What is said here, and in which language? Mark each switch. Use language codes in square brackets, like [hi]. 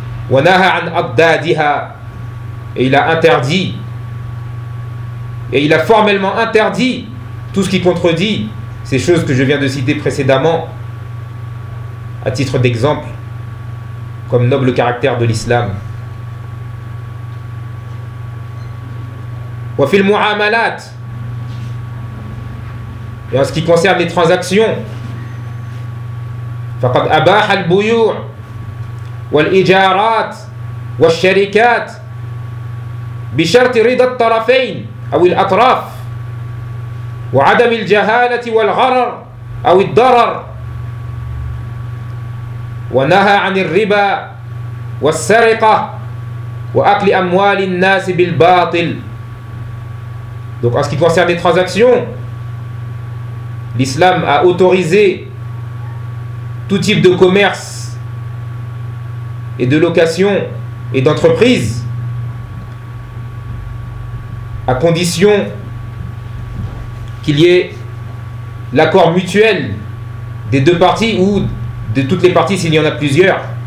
[ar] وَنَهَا عَنْ أَضْدَادِهَا, [fr] et il a interdit, et il a formellement interdit tout ce qui contredit ces choses que je viens de citer précédemment à titre d'exemple comme noble caractère de l'islam. [ar] وَفِي الْمُعَامَلَاتِ, [fr] et en ce qui concerne les transactions, [ar] فَقَدْ أَبَاحَ الْبُيُوعِ والإجارات والشركات بشرط رضا الطرفين أو الأطراف وعدم الجهالة والغرر أو الضرر ونهى عن الربا والسرقة وأكل أموال الناس بالباطل. [fr] Donc en ce qui concerne les transactions, l'islam a autorisé tout type de commerce et de location et d'entreprise, à condition qu'il y ait l'accord mutuel des deux parties ou de toutes les parties s'il y en a plusieurs.